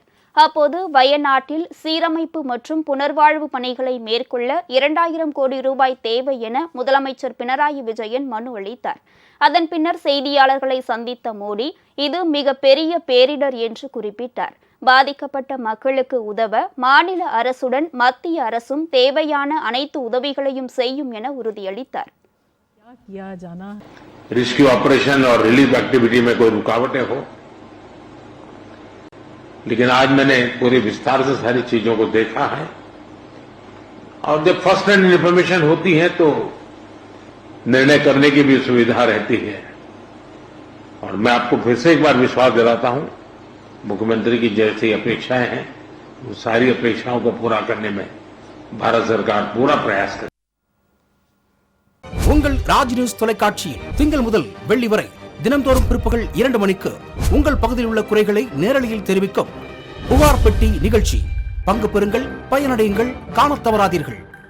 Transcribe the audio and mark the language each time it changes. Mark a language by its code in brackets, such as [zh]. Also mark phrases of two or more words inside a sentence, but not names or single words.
[ta] அப்போது வயநாட்டில் சீரமைப்பு மற்றும் புனர்வாழ்வு பணிகளை மேற்கொள்ள 2000 கோடி ரூபாய் தேவை என முதலமைச்சர் பினராயி விஜயன் மனு அளித்தார். அதன் பின்னர் செய்தியாளர்களை சந்தித்த மோடி, இது மிக பெரிய பேரிடர் என்று குறிப்பிட்டார். பாதிக்கப்பட்ட மக்களுக்கு உதவ மாநில அரசுடன் மத்திய அரசும் தேவையான அனைத்து உதவிகளையும் செய்யும் என உறுதியளித்தார். [en] rescue operation [hi] और [en] relief activity [hi] में कोई रुकावटें हो, लेकिन आज मैंने पूरे विस्तार से सारी चीजों को देखा है और जब [en] first hand information [hi] होती है तो निर्णय करने की भी सुविधा रहती है। और मैं आपको फिर से एक बार विश्वास दिलाता हूं, मुख्यमंत्री की जैसी अपेक्षाएं हैं, वो सारी अपेक्षाओं को पूरा करने में भारत सरकार पूरा प्रयास करे। [ta] உங்கள் ராஜ் நியூஸ் தொலைக்காட்சியில் திங்கள் முதல் வெள்ளி வரை தினம்தோறும் பிற்பகல் 2 மணிக்கு உங்கள் பகுதியில் உள்ள குறைகளை நேரலையில் தெரிவிக்கும் புகார் பெட்டி நிகழ்ச்சி. பங்கு பெறுங்கள், பயனடையுங்கள், காணத் தவறாதீர்கள்.